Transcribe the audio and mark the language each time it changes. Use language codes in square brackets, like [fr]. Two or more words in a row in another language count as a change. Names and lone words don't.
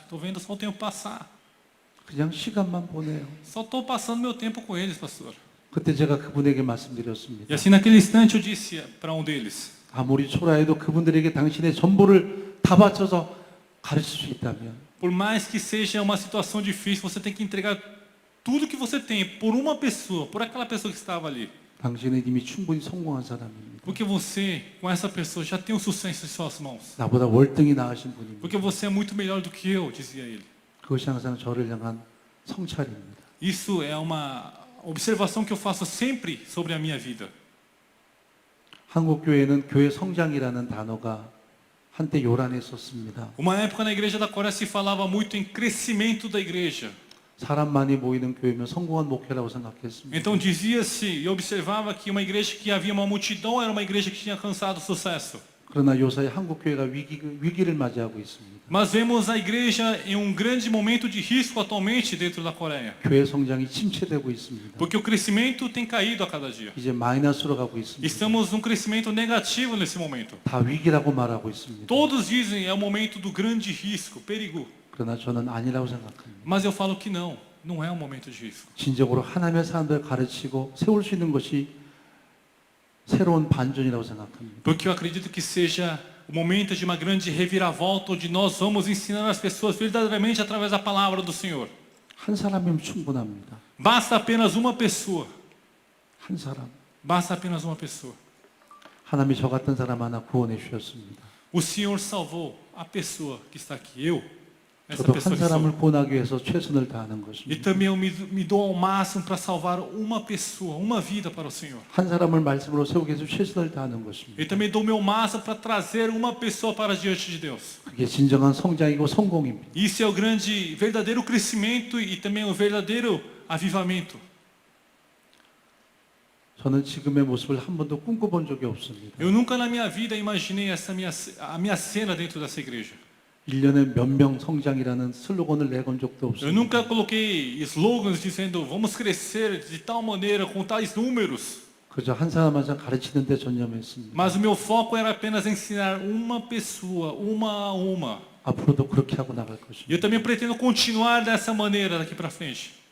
[pt] Estou vendo só o tempo passar. [ko] 그냥 시간만 보내요. [pt] Só estou passando meu tempo com eles, pastor. [ko] 그때 제가 그분에게 [pt] E [ko] 말씀드렸습니다. [pt] assim naquele instante eu disse para um deles: [ko] 아무리 초라해도 그분들에게 당신의 전부를 다 바쳐서 가르칠 수 있다면 [pt] por mais que seja uma situação difícil, você tem que entregar tudo que você tem por uma pessoa, por aquela pessoa que estava ali. [ko] 당신은 이미 충분히 성공한 사람입니다. [pt] Porque você, com essa pessoa, já tem o sucesso em suas mãos. [ko] 나보다 월등히 나으신 분입니다. [pt] Porque você é muito melhor do que eu, dizia ele. [ko] 그것이 항상 저를 향한 성찰입니다. [pt] Isso é uma observação que eu faço sempre sobre a minha vida. [ko] 한국 교회는 교회 성장이라는 단어가 한때 요란했었습니다. [pt] Uma época na igreja da Coreia se falava muito em crescimento da igreja. [ko] 사람 많이 모이는 교회면 성공한 목회라고 생각했습니다. [pt] Então dizia-se e observava que uma igreja que havia uma multidão era uma igreja que tinha alcançado sucesso. [ko] 그러나 요새 한국 교회가 위기를 맞이하고 있습니다. [pt] Mas vemos a igreja em um grande momento de risco atualmente dentro da Coreia. [ko] 교회 성장이 침체되고 있습니다. [pt] Porque o crescimento tem caído a cada dia. [ko] 이제 마이너스로 가고 있습니다. [pt] Estamos num crescimento negativo nesse momento. [ko] 다 위기라고 말하고 있습니다. [pt] Todos dizem é o momento do grande risco, perigo. [ko] 그러나 저는 아니라고 생각합니다. [pt] Mas eu falo que não, não é um momento de risco. [ko] 진정으로 하나님의 사람들을 가르치고 세울 수 있는 것이 새로운 반전이라고 생각합니다. [pt] Porque eu acredito que seja o momento de uma grande reviravolta onde nós vamos ensinar as pessoas verdadeiramente através da palavra do Senhor. [ko] 한 사람이면 충분합니다. [pt] Basta apenas uma pessoa. [ko] 한 사람. [pt] Basta apenas uma pessoa. [ko] 하나님이 저 같은 사람 하나 구원해 주셨습니다. [pt] O Senhor salvou a pessoa que está aqui, eu. Essa [ko] 저도 [pt] pessoa [ko] 한 [pt] que sou. [ko] 사람을 구원하기 위해서 최선을 다하는 [pt] E [ko] 것입니다. [pt] também eu me dou ao máximo para salvar uma pessoa, uma vida para o Senhor. [ko] 한 사람을 말씀으로 세우기 위해서 최선을 다하는 것입니다. [pt] E também dou meu máximo para trazer uma pessoa para diante de Deus. [ko] 그게 진정한 성장이고 성공입니다. [pt] Isso é o grande, verdadeiro crescimento e também o verdadeiro avivamento. [ko] 저는 지금의 모습을 한 번도 꿈꿔본 적이 없습니다. [pt] Eu nunca na minha vida imaginei a minha cena dentro dessa igreja. [ko] 1년에 몇 명 성장이라는 슬로건을 내건 적도 [pt] Eu [ko] 없습니다. [pt] nunca coloquei slogans dizendo vamos crescer de tal maneira, com tais números. [ko] 그저 한 사람 한 사람 가르치는 데 전념했습니다. [pt] Mas o meu foco era apenas ensinar uma pessoa, uma a uma. [ko] 앞으로도 그렇게 하고 나갈 [pt] E eu [ko] 것입니다. [pt] também pretendo continuar dessa maneira daqui para frente.